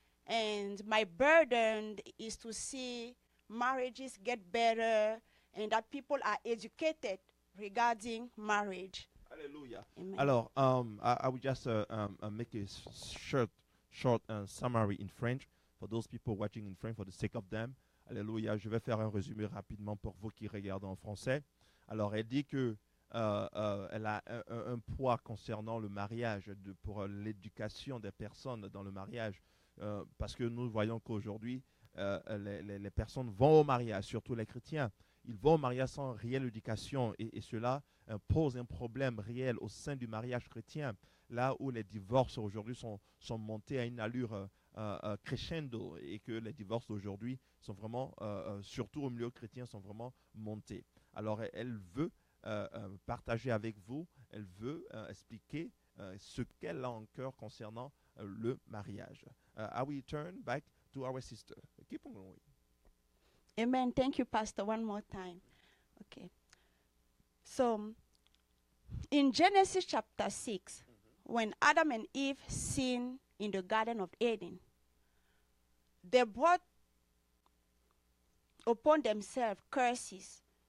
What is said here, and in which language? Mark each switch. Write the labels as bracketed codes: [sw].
[en] And my burden is to see marriages get better and that people are educated regarding marriage. Hallelujah. Amen. Alors, I will just make a short summary in French for those people watching in French for the sake of them. [fr] Alléluia. Je vais faire un résumé rapidement pour vous qui regardez en français. Alors, elle dit que elle a un poids concernant le mariage pour l'éducation des personnes dans le mariage, parce que nous voyons qu'aujourd'hui, les personnes vont au mariage, surtout les chrétiens. Ils vont au mariage sans réelle éducation et cela pose un problème réel au sein du mariage chrétien, là où les divorces aujourd'hui sont montés à une allure crescendo et que les divorces d'aujourd'hui sont vraiment, surtout au milieu chrétien, sont vraiment montés. Alors elle veut partager avec vous, elle veut expliquer ce qu'elle a en cœur concernant le mariage. [en] I will turn back to our sister. Keep on going. Amen. Thank you, Pastor, one more time. Okay. So, in Genesis chapter 6, when Adam and Eve sinned in the Garden of Eden, they brought upon themselves curses.